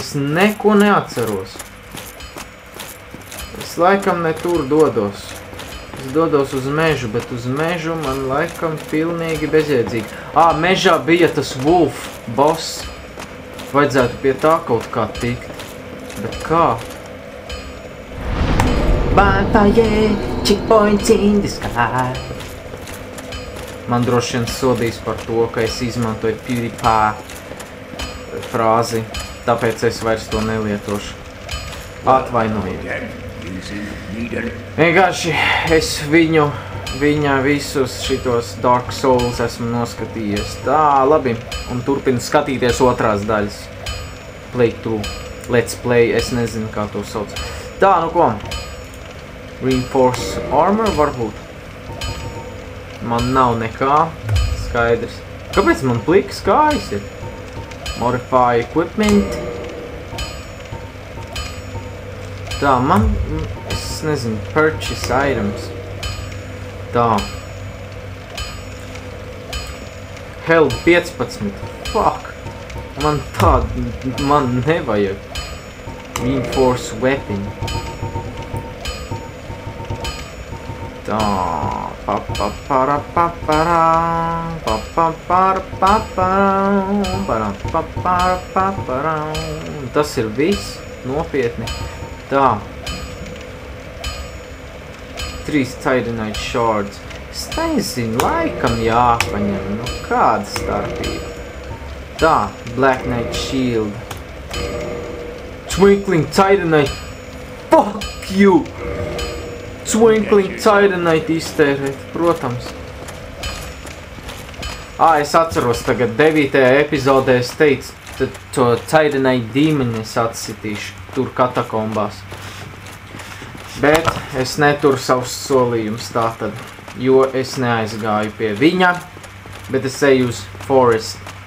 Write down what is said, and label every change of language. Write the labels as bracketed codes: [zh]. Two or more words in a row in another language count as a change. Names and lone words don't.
[lv] Es neko neatceros. Es laikam ne tur dodos. Es dodos uz mežu, bet uz mežu man laikam pilnīgi bezjēdzīgi. Mežā bija tas [en] Wolf boss. [lv] Vajadzētu pie tā kaut kā tikt. Bet kā? [en] Bonfire, checkpoints in the sky. [lv] Man droši vien sodīs par to, ka es izmantoju PewDiePie frāzi, tāpēc es vairs to nelietošu. Atvainojiet. Vienkārši es viņu viņa visus šitos Dark Souls esmu noskatījies. Tā, labi. Un turpinu skatīties otrās daļas. [en] Playthrough. Let's play. [lv] Es nezinu, kā to sauc. Tā, nu ko? [en] Reinforce armor varbūt. [lv] Man nav nekā. Skaidrs. Kāpēc man plikas kājas ir? [en] Modify equipment. [lv] Tā, man... Es nezinu. [en] Purchase items. Tā. Held 15. Fuck. [lv] Man nevajag. [en] Reinforce weapon. [lv] Tā. Tas ir viss. Nopietni. Tā. 3 Titanite shards. Es nezinu, laikam jāpaņem. Nu, kāda starpība? Tā, Black Knight shield. Twinkling Titanite. [en] Fuck you! [lv] Twinkling Titanite iztērēt, protams. Es atceros tagad 9. epizodē es teicu, to Titanite demoni es atsitīšu tur katakombās. Bet es neturu savus solījumus tātad, jo es neaizgāju pie viņa, bet es eju uz Forest.